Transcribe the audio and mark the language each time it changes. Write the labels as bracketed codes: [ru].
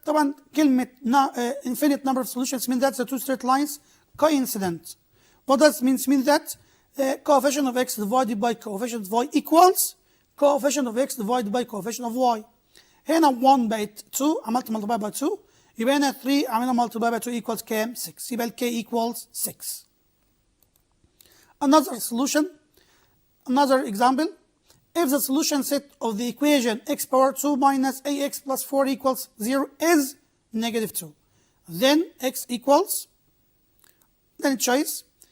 [ar] طبعا كلمة [en] infinite number of solutions mean that the two straight lines coincident. What does mean? Means that coefficient of x divided by coefficient of y equals coefficient of x divided by coefficient of y. [ar] هنا 1 بقت 2، عملت [en] multiply by 2، [ar] يبقى هنا 3 عملنا multiply by 2 equals كام؟ 6. يبقى ال k equals 6. [en] Another solution, another example, if the solution set of the equation x power 2 minus ax plus 4 equals 0 is negative 2, then x equals, then choice.